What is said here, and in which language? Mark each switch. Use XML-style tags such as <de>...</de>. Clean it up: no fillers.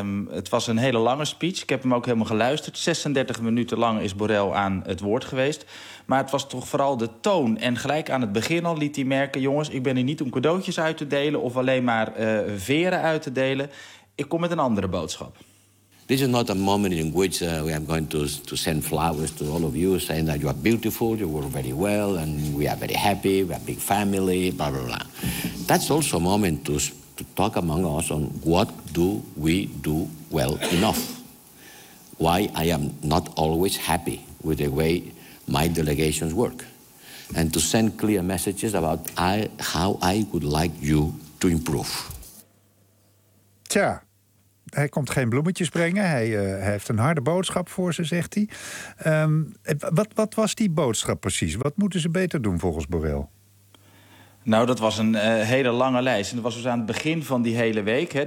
<nl>Het was een hele lange speech. Ik heb hem ook helemaal geluisterd. 36 minuten lang is Borrell aan het woord geweest. Maar het was toch vooral de toon. En gelijk aan het begin al liet hij merken... jongens, ik ben hier niet om cadeautjes uit te delen... of alleen maar veren uit te delen. Ik kom met een andere boodschap.</nl> <en>This is not a moment in which we are going to send flowers to all of you... saying that you are beautiful, you work very well... and we are very happy, we are a big family, blah, blah, blah. That's also a moment to talk among us on what do we do well enough. Why I am not always happy with the way my delegations work. And to send clear messages about how I would like you to improve.</en> <nl>Tja, hij komt geen bloemetjes brengen. Hij heeft een harde boodschap voor ze, zegt hij. Wat was die boodschap precies? Wat moeten ze beter doen volgens Borrell? Nou, dat was een hele lange lijst. En dat was dus aan het begin van die hele week. Hè.</nl>